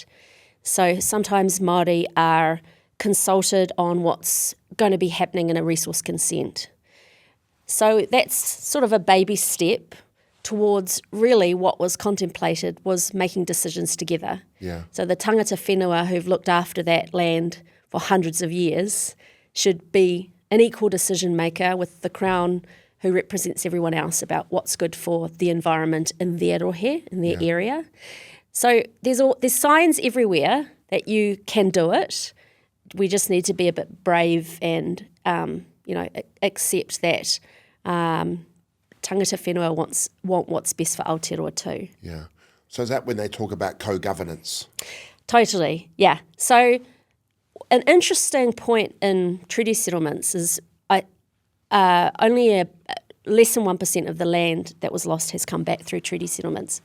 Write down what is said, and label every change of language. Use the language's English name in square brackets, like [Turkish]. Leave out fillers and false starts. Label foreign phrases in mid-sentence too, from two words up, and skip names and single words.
[English] So sometimes Māori are consulted on what's going to be happening in a resource consent. So that's sort of a baby step towards really what was contemplated was making decisions together. Yeah. So the [Māori] tangata whenua [English] who've looked after that land for hundreds of years should be an equal decision maker with the Crown, who represents everyone else, about what's good for the environment in their rohe, in their area. So there's signs everywhere that you can do it. We just need to be a bit brave and accept that [Māori] tangata whenua [English] want what's best for Aotearoa too. Yeah. So is that when they talk about co-governance? Totally, yeah. So an interesting point in treaty settlements is only less than 1% of the land that was lost has come back through treaty settlements.